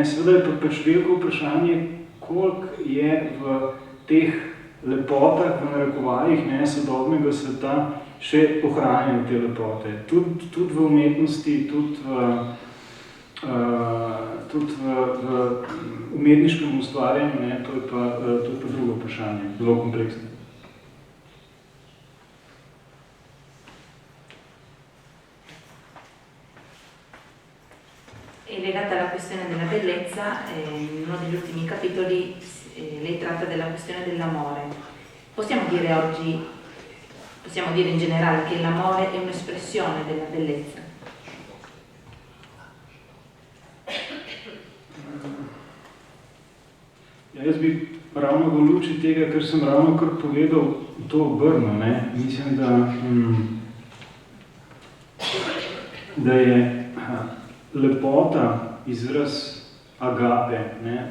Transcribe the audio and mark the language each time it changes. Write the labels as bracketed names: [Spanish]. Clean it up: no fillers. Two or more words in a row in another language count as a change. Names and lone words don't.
[Slovenian] Seveda je pa pač veliko vprašanje, koliko je v teh lepotah, v narekovajih, ne, sodobnega sveta še ohranjajo te lepote. Tudi v umetnosti, tudi v umetniškem ustvarjanju, ne, to je pa drugo vprašanje, zelo kompleksno. [Italian] E legata alla questione della bellezza, in uno degli ultimi capitoli lei tratta della questione dell'amore. Possiamo dire oggi, possiamo dire in generale che l'amore è un'espressione della bellezza? [Slovenian] Ja, jaz bi ravno v luči tega, kar sem ravno kar povedal, to obrnil, ne? Mislim, da je lepota izraz agape, ne?